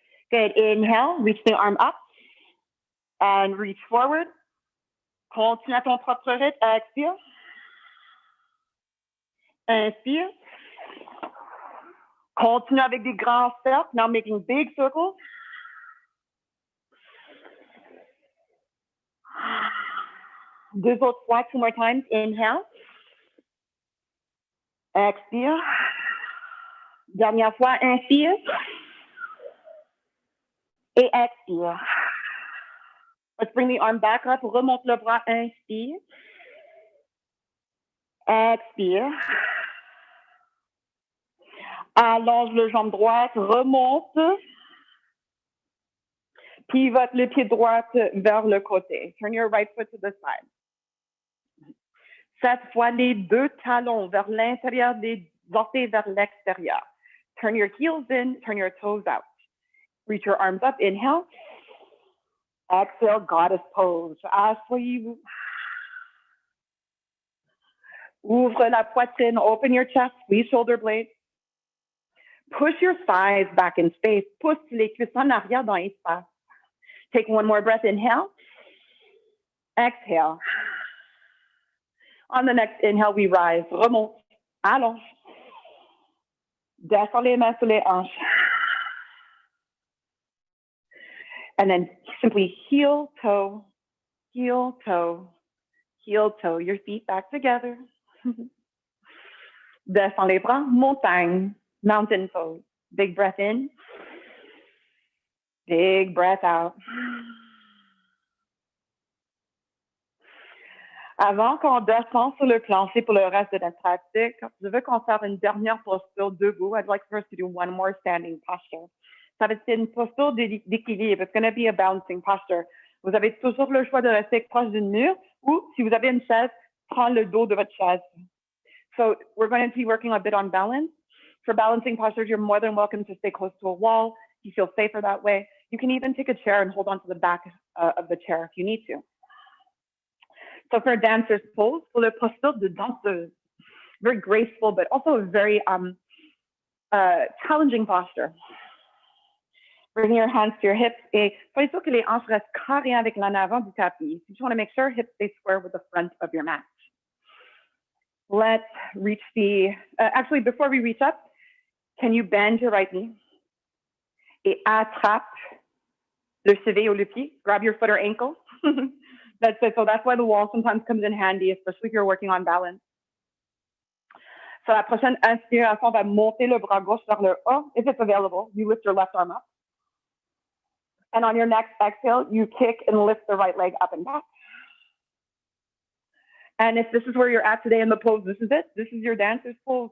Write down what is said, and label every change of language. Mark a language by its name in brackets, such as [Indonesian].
[English] Good, inhale, reach the arm up and reach forward. [French] Continue à ton propre rythme, expire. Inspire. Continue avec des grands cercles, [English] now making big circles. [French] Deux autres fois, [English] 2 more times. Inhale. [French] Expire. Dernière fois, inspire. Et expire. [English] Let's bring the arm back up. [French] Remonte le bras, inspire. Expire. Allonge le jambe droite, remonte. Pivote le pied droit vers le côté. [English] Turn your right foot to the side. [French] Cette fois, les deux talons vers l'intérieur, des orteils vers l'extérieur. [English] Turn your heels in, turn your toes out. Reach your arms up, inhale. Exhale, goddess pose. [French] Asseyez-vous. Ouvre la poitrine, [English] open your chest, squeeze shoulder blades. Push your thighs back in space. [French] Pousse les cuisses en arrière dans l'espace. [English] Take one more breath, inhale. Exhale. On the next inhale, we rise. [French] Remonte. Allonge. Descends les mains sur les hanches. [English] And then simply heel, toe, heel, toe, heel, toe. Your feet back together. [French] Descends les bras. Montagne. [English] Mountain pose. Big breath in. Big breath out. [French] Avant qu'on descende sur le plancher pour le reste de notre pratique, je veux qu'on fasse une dernière posture debout. [English] I'd like for us to do one more standing posture. [French] Ça va être une posture d'équilibre. [English] It's going to be a balancing posture. [French] Vous avez toujours le choix de rester proche d'une mur ou, si vous avez une chaise, prendre le dos de votre chaise. [English] So we're going to be working a bit on balance. For balancing postures, you're more than welcome to stay close to a wall. You feel safer that way. You can even take a chair and hold on to the back of the chair if you need to. So for a dancer's pose, for the posture de danseuse, very graceful, but also a very challenging posture. Bring your hands to your hips [French] et soyez sûr que les hanches restent carrées avec l'en avant du tapis. [English] You just want to make sure hips stay square with the front of your mat. Let's reach the, actually before we reach up, can you bend your right knee [French] et attrape le cheville ou le pied? [English] Grab your foot or ankle. That's it. So that's why the wall sometimes comes in handy, especially if you're working on balance. [French] So la prochaine inspiration, on va monter le bras gauche vers le haut. [English] If it's available, you lift your left arm up. And on your next exhale, you kick and lift the right leg up and back. And if this is where you're at today in the pose, this is it. This is your dancer's pose.